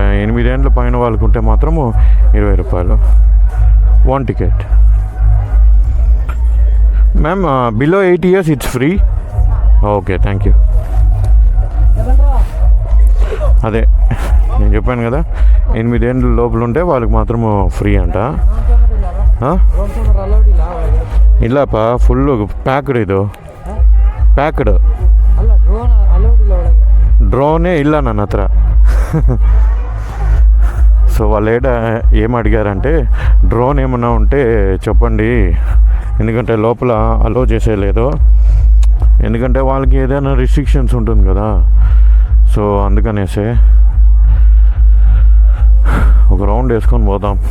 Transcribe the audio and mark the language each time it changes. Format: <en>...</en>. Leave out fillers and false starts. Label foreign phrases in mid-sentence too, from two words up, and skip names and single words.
<te>8 ఏండ్ల పైన వాళ్ళకు ఉంటే మాత్రము 20 రూపాయలు 1 టికెట్.</te> <en>ma'am, below 8 years it's free. okay, thank you.</en> <te>అదే నేను చెప్పాను కదా, 8 ఏండ్ల లోపల ఉంటే వాళ్ళకి మాత్రము ఫ్రీ అంట.</te> <kn>ಇಲ್ಲಪ್ಪ,</kn> <en>fullu packed</en> <kn>ಇದು, ಪ್ಯಾಕ್ಡ್. డ్రోనే ಇಲ್ಲ ನನ್ನ ಹತ್ರ.</kn> <te>సో వాళ్ళు ఏం అడిగారంటే, డ్రోన్ ఏమన్నా ఉంటే చెప్పండి, ఎందుకంటే లోపల అలో చేసేయలేదు, ఎందుకంటే వాళ్ళకి ఏదైనా రిస్ట్రిక్షన్స్ ఉంటుంది కదా. సో అందుకనేసే ఒక రౌండ్ వేసుకొని పోదాం.</te>